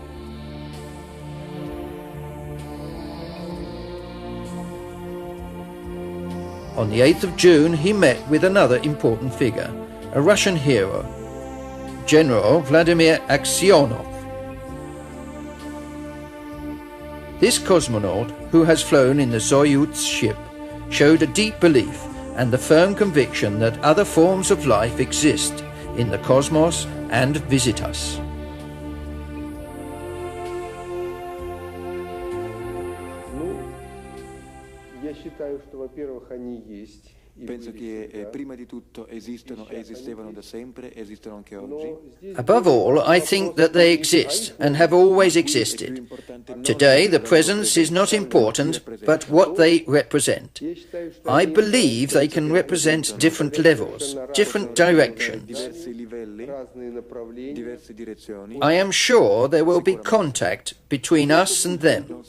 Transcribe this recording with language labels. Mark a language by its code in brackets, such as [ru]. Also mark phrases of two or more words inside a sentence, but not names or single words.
[en] On the 8th of June, he met with another important figure, a Russian hero, General Vladimir Aksionov. This cosmonaut, who has flown in the Soyuz ship, showed a deep belief and the firm conviction that other forms of life exist in the cosmos and visit us. [ru] Я считаю, что, во-первых, они есть. [it] Penso che prima di tutto esistono e esistevano da sempre, esistono anche oggi. [en] Above all, I think that they exist and have always existed. Today, the presence is not important, but what they represent. I believe they can represent different levels, different directions. I am sure there will be contact between us and them.